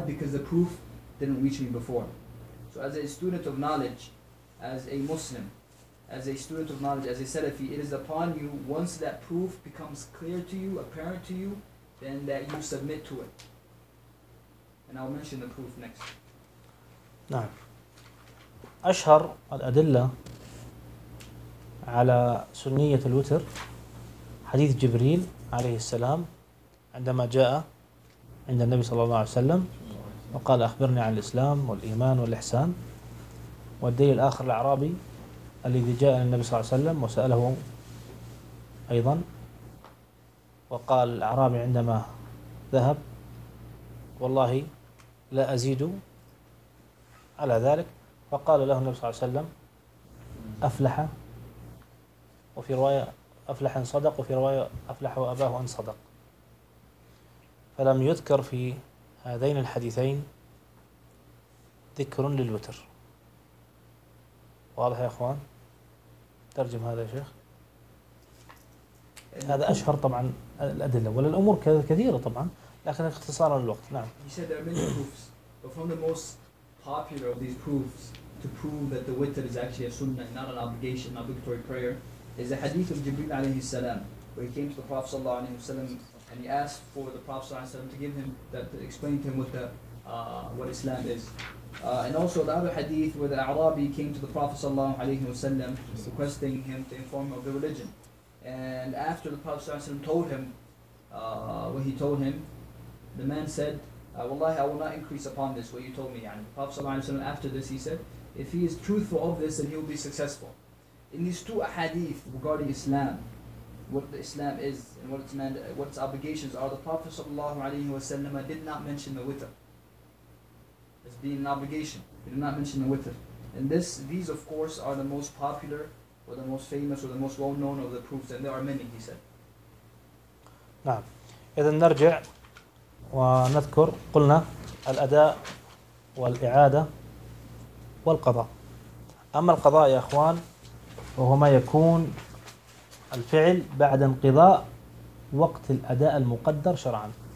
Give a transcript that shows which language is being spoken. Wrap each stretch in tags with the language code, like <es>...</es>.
<en>Because the proof didn't reach me before. So as a student of knowledge, as a Muslim, as a student of knowledge, as a Salafi, it is upon you, once that proof becomes clear to you, apparent to you, then that you submit to it. And I'll mention the proof next.</en> <ar>نعم. أشهر الأدلة على سنية الوتر حديث جبريل عليه السلام عندما جاء عند النبي صلى الله عليه وسلم وقال أخبرني عن الإسلام والإيمان والإحسان. والدليل الآخر الأعرابي الذي جاء للنبي صلى الله عليه وسلم وسأله أيضا، وقال الأعرابي عندما ذهب والله لا أزيد على ذلك، فقال له النبي صلى الله عليه وسلم أفلح، وفي رواية أفلح إن صدق، وفي رواية أفلح وأباه إن صدق. فلم يذكر في هذين الحديثين ذكر للوتر. واضح يا أخوان؟ ترجم هذا يا شيخ. هذا أشهر طبعا الأدلة، ولا الأمور كثيرة طبعا، لكن اختصارا للوقت. نعم.</ar> <en>He said there are many proofs, but from the most popular of these proofs to prove that the witr is actually a sunnah, not an obligation, not obligatory prayer, is the hadith of Jibreel alayhi salam, where he came to the Prophet sallallahu alayhi wa sallam and he asked for the Prophet sallallahu alayhi wa sallam to give him that, to explain to him what Islam is. And also the other hadith where the A'rabi came to the Prophet sallallahu alayhi wa sallam requesting him to inform him of the religion. And after the Prophet sallallahu alayhi wa sallam told him what he told him, the man said, Wallahi, I will not increase upon this what you told me. And the Prophet sallallahu alayhi wa sallam after this, he said, if he is truthful of this, then he will be successful. In these two hadith regarding Islam, what the Islam is and what its obligations are, the Prophet sallallahu alayhi wa sallam did not mention the witr as being an obligation. He did not mention the witr. And these of course are the most popular or the most famous or the most well known of the proofs, and there are many, he said.</en> <ar>نعم. إذا نرجع ونذكر قلنا الأداء والإعادة والقضاء. أما القضاء يا أخوان وهو ما يكون الفعل بعد انقضاء وقت الأداء المقدر شرعا.</ar>